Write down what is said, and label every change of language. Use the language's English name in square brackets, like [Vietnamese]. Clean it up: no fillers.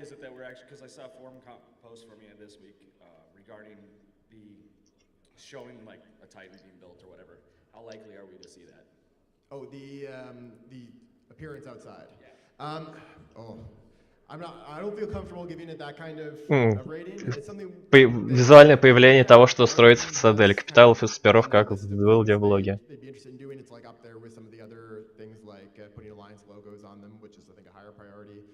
[English] is it that we're actually, because I saw a forum post from you this week regarding the showing like a Titan being built or whatever. How likely are we to see that? Oh, the appearance outside. Yeah. I don't feel comfortable giving it that kind of rating. It's something. [Russian] Визуальное появление того, что строится в цитадель капиталов и сперов, как в билде-влоге. [English] It's like up there with some of the other things like putting alliance logos on them, which is I think a higher priority.